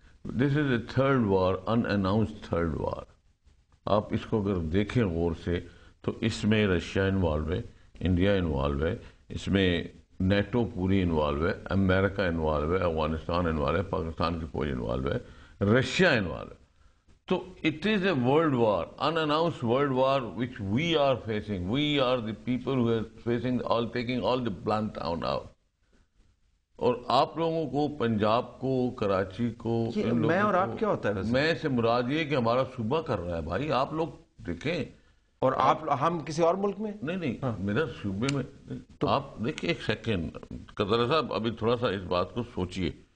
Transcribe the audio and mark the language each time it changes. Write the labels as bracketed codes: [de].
[en] this is a third war, [ur] in announced third وار. آپ اس کو اگر دیکھیں غور سے تو اس میں رشیا انوالو ہے, انڈیا انوالو ہے, اس میں نیٹو پوری انوالو ہے, امریکہ انوالو ہے, افغانستان انوالو ہے, پاکستان کی فوج انوالو ہے, رشیا انوالو ہے. [en] So it is a world war, unannounced world war, which we are facing. We are the people who are facing taking all the blunt down out. [ur] اور آپ لوگوں کو, پنجاب کو, کراچی کو, میں اور آپ کیا ہوتا ہے ویسے؟ میں سے مراد یہ کہ ہمارا صوبہ کر رہا ہے بھائی. آپ لوگ دیکھیں. اور ہم کسی اور ملک میں نہیں میرا صوبے میں. آپ دیکھیں ایک سیکنڈ قدر صاحب, ابھی تھوڑا سا اس بات کو سوچئے.